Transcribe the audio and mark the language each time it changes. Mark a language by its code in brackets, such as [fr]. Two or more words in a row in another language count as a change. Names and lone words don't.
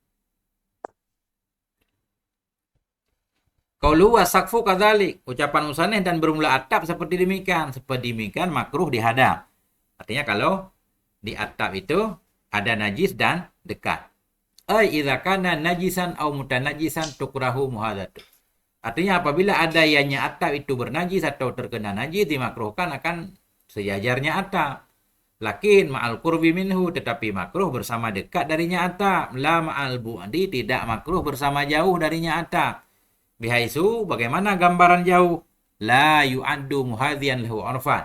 [ar] قوله والسقف كذلك, [ms] ucapan musannif dan bermula atap seperti demikian. Seperti demikian makruh dihadap. Artinya kalau di atap itu ada najis dan dekat. [ar] أي إذا كان نجسا أو متنجسا تكره محاذاته. [ms] Artinya apabila ada ianya atap itu bernajis atau terkena najis dimakruhkan akan sejajarnya atap. [ar] لكن مع القرب منه, [ms] tetapi makruh bersama dekat darinya atap. [ar] لا مع البعد, [ms] tidak makruh bersama jauh darinya atap. [ar] Bihaisu, [ms] bagaimana gambaran jauh? [ar] لا يعد محاذيا له عرفا.